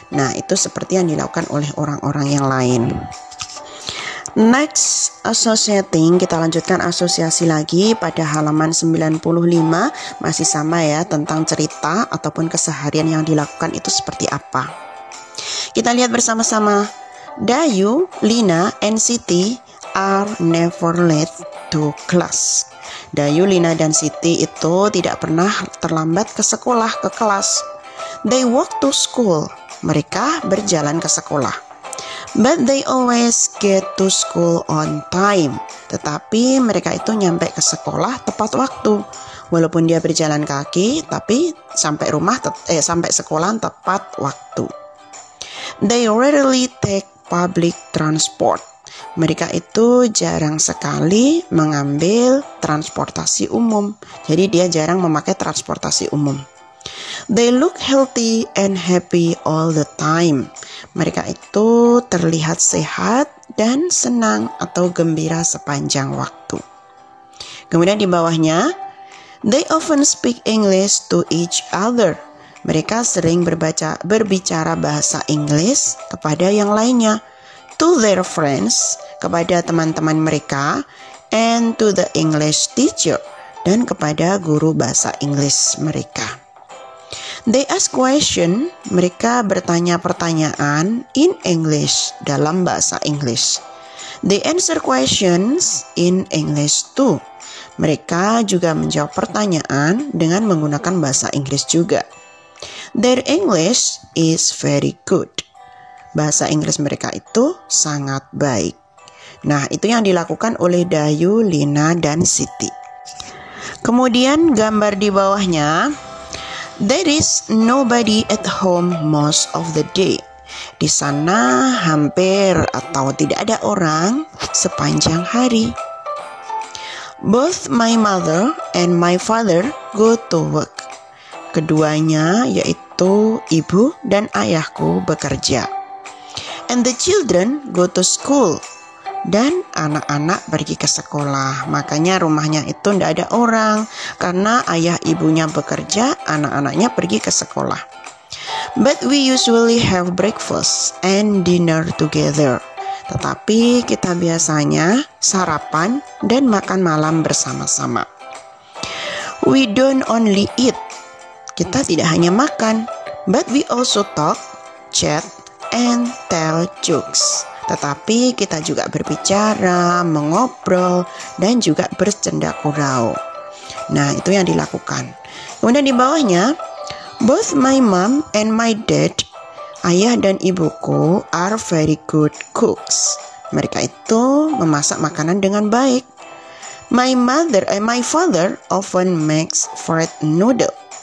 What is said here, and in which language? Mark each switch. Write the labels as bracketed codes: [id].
[id] Nah, itu seperti yang dilakukan oleh orang-orang yang lain. [en] Next, associating. [id] Kita lanjutkan asosiasi lagi pada halaman 95. Masih sama ya, tentang cerita ataupun keseharian yang dilakukan itu seperti apa. Kita lihat bersama-sama. [en] Dayu, Lina, and Siti are never late to class. [id] Dayu, Lina, dan Siti itu tidak pernah terlambat ke sekolah, ke kelas. [en] They walk to school. [id] Mereka berjalan ke sekolah. [en] But they always get to school on time. [id] Tetapi mereka itu nyampe ke sekolah tepat waktu. Walaupun dia berjalan kaki, tapi sampai sekolah tepat waktu. [en] They rarely take public transport. [id] Mereka itu jarang sekali mengambil transportasi umum. Jadi dia jarang memakai transportasi umum. [en] They look healthy and happy all the time. [id] Mereka itu terlihat sehat dan senang atau gembira sepanjang waktu. Kemudian di bawahnya, [en] they often speak English to each other. [id] Mereka sering berbicara bahasa Inggris kepada yang lainnya. [en] To their friends, [id] kepada teman-teman mereka, [en] and to the English teacher, [id] dan kepada guru bahasa Inggris mereka. [en] They ask question, [id] mereka bertanya pertanyaan [en] in English, [id] dalam bahasa Inggris. [en] They answer questions in English too. [id] Mereka juga menjawab pertanyaan dengan menggunakan bahasa Inggris juga. [en] Their English is very good. [id] Bahasa Inggris mereka itu sangat baik. Nah, itu yang dilakukan oleh Dayu, Lina, dan Siti. Kemudian gambar di bawahnya, [en] there is nobody at home most of the day. [id] Di sana hampir atau tidak ada orang sepanjang hari. [en] Both my mother and my father go to work. [id] Keduanya yaitu ibu dan ayahku bekerja. [en] And the children go to school. [id] Dan anak-anak pergi ke sekolah. Makanya rumahnya itu tidak ada orang. Karena ayah ibunya bekerja, anak-anaknya pergi ke sekolah. [en] But we usually have breakfast and dinner together. [id] Tetapi kita biasanya sarapan dan makan malam bersama-sama. [en] We don't only eat. [id] Kita tidak hanya makan. [en] But we also talk, chat, and tell jokes. [id] Tetapi kita juga berbicara, mengobrol, dan juga bercanda gurau. Nah, itu yang dilakukan. Kemudian di bawahnya, [en] both my mom and my dad, [id] ayah dan ibuku, [en] are very good cooks. [id] Mereka itu memasak makanan dengan baik. [en] My father often makes fried noodle.